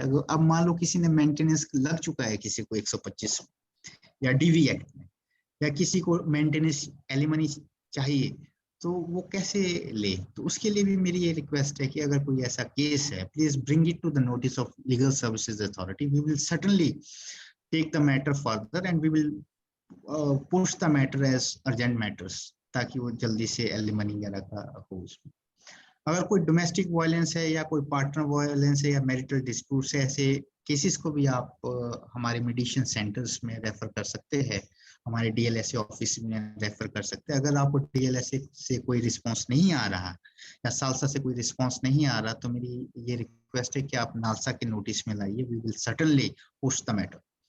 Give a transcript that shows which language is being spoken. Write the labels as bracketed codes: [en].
[hi] अगर अब मान लो किसी ने मेंटेनेंस लग चुका है किसी को 125 या डीवी एक्ट में, या किसी को मेंटेनेंस एलिमनी चाहिए, तो वो कैसे ले? तो उसके लिए भी मेरी ये रिक्वेस्ट है कि अगर कोई ऐसा केस है, [en] Please bring it to the notice of legal services authority. We will certainly take the matter further and we will push the matter as urgent matters, [hi] ताकि वो जल्दी से एलिमनी वगैरह का हो उसमें। अगर कोई डोमेस्टिक वायलेंस है या कोई पार्टनर वायलेंस है या मैरिटल डिस्प्यूट्स है, ऐसे केसेस को भी आप हमारे मेडिएशन सेंटर्स में रेफर कर सकते हैं, हमारे डीएलएसए ऑफिस में रेफर कर सकते हैं। अगर आपको डीएलएसए से कोई रिस्पांस नहीं आ रहा या सालसा से कोई रिस्पांस नहीं आ रहा, तो मेरी ये रिक्वेस्ट है कि आप नालसा के नोटिस में लाइए, [en] We will certainly push the matter.